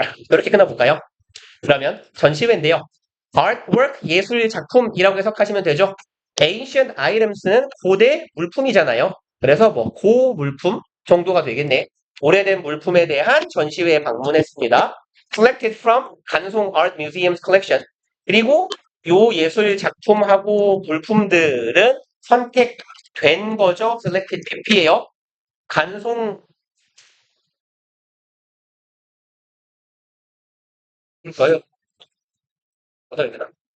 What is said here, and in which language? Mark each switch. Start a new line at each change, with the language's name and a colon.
Korean: 이렇게 끊어볼까요? 그러면 전시회인데요. artwork 예술 작품이라고 해석하시면 되죠. ancient items는 고대 물품이잖아요. 그래서 뭐 고물품 정도가 되겠네. 오래된 물품에 대한 전시회에 방문했습니다.
English: Selected from 간송 Art Museum's collection.
Korean: 그리고 요 예술 작품하고 물품들은 선택된 거죠. Selected 대피예요. 간송 거요. 어떻게 되나?